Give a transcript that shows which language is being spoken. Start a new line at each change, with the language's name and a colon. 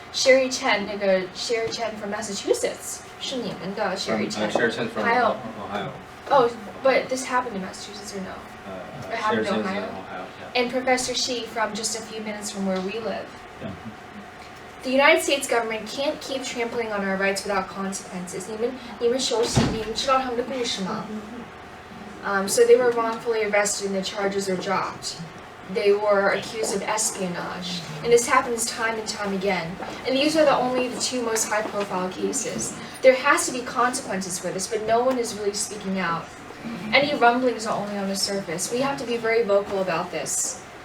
English: Sherry Chen from Massachusetts
Chinese: 是你们的
English: Sherry Chen. Sherry Chen from Ohio. Oh, but this happened in Massachusetts or no? It happened in Ohio. Yeah. And Professor Xi from just a few minutes from where we live. Yeah. The United States government can't keep trampling on our rights without consequences.
Chinese: 你们熟悉，你们知道他们的故事吗？
English: So they were wrongfully arrested and the charges are dropped. They were accused of espionage. And this happens time and time again. And these are only the 2 most high-profile cases. There has to be consequences for this, but no one is really speaking out. Any rumblings are only on the surface. We have to be very vocal about this.